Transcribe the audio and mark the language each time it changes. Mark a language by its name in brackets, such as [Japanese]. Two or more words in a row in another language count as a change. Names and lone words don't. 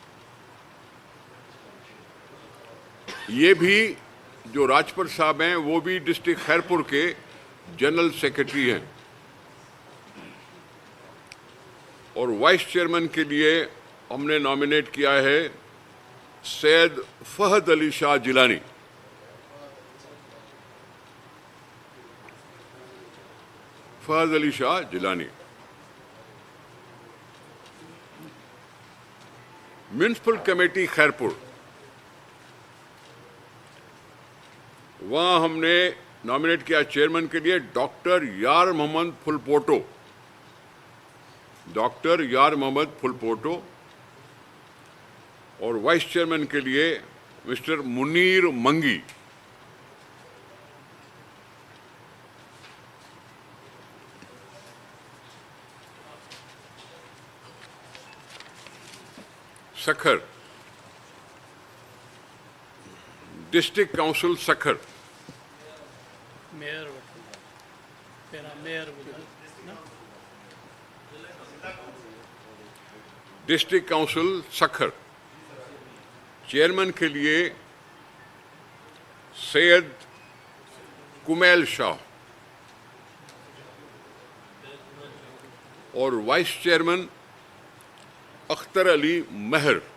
[Urdu] یہ بھی جو راجپر صاحب ہیں وہ بھی ڈسٹرکٹ خیرپور کے [English] general secretary [Urdu] हैं। और [English] vice chairman [Urdu] کے لیے ہم نے نامینیٹ کیا ہے سید فہد علی شاہ جیلانی. फहद अली शाह जिलानी। [English] municipal committee Khairpur, [Urdu] وہاں ہم نے نامینیٹ کیا چیئرمین کے لیے ڈاکٹر یار محمد پھلپوٹو. डॉक्टर यार मोहम्मद फुलपोटो। और [English] vice chairman [Urdu] کے لیے مسٹر منیر منگی. [English] Sukkur, district council Sukkur. मेयर पेरा मेयर ना district council [Urdu] سکھر، چیئرمین کے لیے سید کمیل شاہ. और [English] vice chairman [Urdu] अख्तर अली महर।